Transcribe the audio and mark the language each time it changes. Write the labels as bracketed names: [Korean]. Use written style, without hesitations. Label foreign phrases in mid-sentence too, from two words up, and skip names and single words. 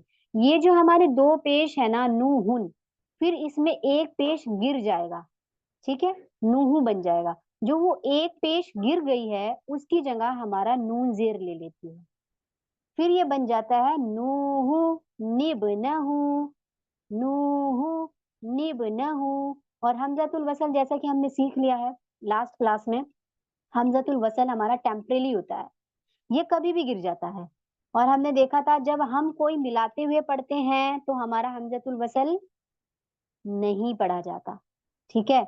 [Hindi] ये जो हमारे दो पेश है ना, नूहुन, फिर इसमें एक पेश गिर जाएगा, ठीक है, नूहू बन जाएगा। जो वो एक पेश गिर गई है उसकी जगह हमारा नून जेर ले लेती है, फिर ये बन जाता है [Arabic] نوحُ ابنهُ، نوحُ ابنهُ. [Hindi] और [Arabic] همزة الوصل [Hindi] जैसा कि हमने सीख लिया है [English] last class [Hindi] में, [Arabic] همزة الوصل [Hindi] हमारा टेम्परेली होता है, ये कभी भी गिर जाता है। और हमने देखा था जब हम कोई मिलाते हुए पढ़ते हैं तो हमारा [Arabic] همزة الوصل [Hindi] नहीं पढ़ा जाता, ठीक है।